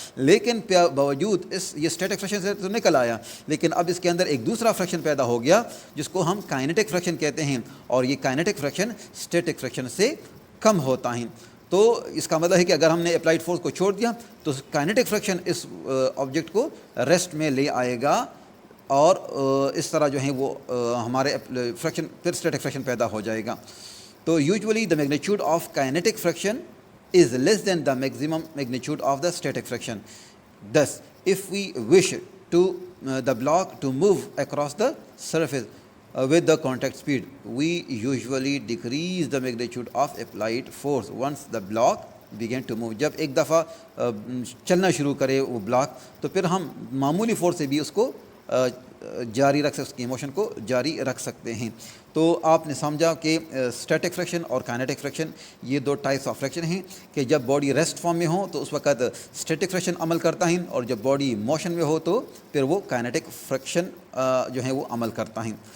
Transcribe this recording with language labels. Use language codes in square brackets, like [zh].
[ur] لیکن باوجود یہ اسٹیٹک فریکشن سے تو نکل آیا, لیکن اب اس کے اندر ایک دوسرا فریکشن پیدا ہو گیا جس کو ہم کائنیٹک فریکشن کہتے ہیں, اور یہ کائنیٹک فریکشن اسٹیٹک فریکشن سے کم ہوتا ہے. تو اس کا مطلب ہے کہ اگر ہم نے اپلائیڈ فورس کو چھوڑ دیا تو کائنیٹک فریکشن اس آبجیکٹ کو ریسٹ میں لے آئے گا, اور اس طرح جو ہیں وہ ہمارے فریکشن پھر اسٹیٹک فریکشن پیدا ہو جائے گا. [en] تو usually the magnitude of kinetic friction is less than the maximum magnitude of the static friction. Thus, if we wish to the block to move across the surface with the contact speed, we usually decrease the magnitude of applied force once the block begin to move. [ur] جب ایک دفعہ چلنا شروع کرے وہ block تو پھر ہم معمولی فورس سے بھی اس کو جاری رکھ سکتے, اس کی موشن کو جاری رکھ سکتے ہیں. تو آپ نے سمجھا کہ اسٹیٹک فریکشن اور کائنیٹک فریکشن یہ دو ٹائپس آف فریکشن ہیں, کہ جب باڈی ریسٹ فارم میں ہو تو اس وقت اسٹیٹک فریکشن عمل کرتا ہے, اور جب باڈی موشن میں ہو تو پھر وہ کائنیٹک فریکشن جو ہے وہ عمل کرتا ہے.